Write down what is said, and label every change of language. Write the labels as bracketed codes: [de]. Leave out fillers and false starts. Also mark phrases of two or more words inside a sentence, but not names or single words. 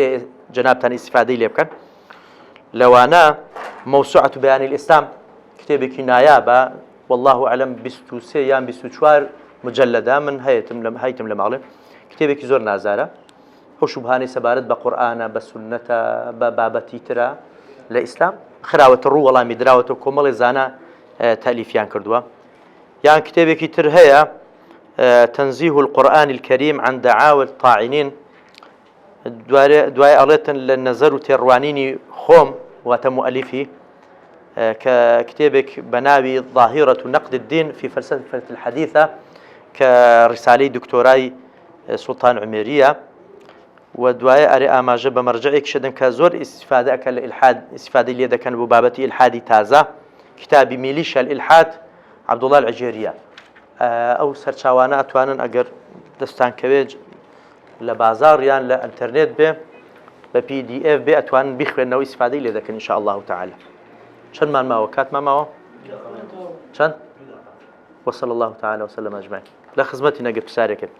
[ckb] جەنابتان ئیسفادەی لێ بکەن لەوانە مەوسوعەت بەیانی الئیسلام کتێبێکی نایابە [ar] والله ئەعلەم [ckb] 23 یان 24 مجەلەدە من هەیتم لە ماڵێ کتێبێکی زۆر نازارە ئەو شوبهانەی سەبارەت بە قورئانە بە سونەتە بە بابەتی ترە لە ئیسلام خراوەتە ڕوو وەڵامی دراوەتە کۆمەڵی زانە تەلیفیان کردووە. یان کتێبێکی تر هەیە تەنزیه القورآن الكريم عن دعاوى الطاعنين دوای ئەڵێتن لە نەزەر و تێڕوانینی خۆم واتە مؤلفی کە کتێبێک بە ناوی ظاهرة نقد الدين في فلسفة الحديثة کە ڕسالەی دکتۆرای سوڵتان عومێریە و دوایە ئەرێ ئاماژە بە مەرجەیەک شدن کە زۆر ئیسیفادە ئەکە لە ئیلحاد ئیسیفادەی لێ دەکەن بۆ بابەتی ئیلحادی تازە کتابی میلیشە الئیلحاد عەبدوڵڵاه العەجێریە. ئەو سەرچاوانە ئەتوانن ئەگەر دەستان کەوێت لە بازاڕیان لە ئینتەرنێت بێ بە PDF بێ ئەتوانن بیخوێنەوە ئیسیفادەی لێ دەکەن [ar] ئینشاء الله تعالى. [ckb] چەندمان ماوە کاتمان ماوە؟ چەند؟ [ar] وصلى الله تعالى وسلم أجمعين. لا خزمتي نقف سارك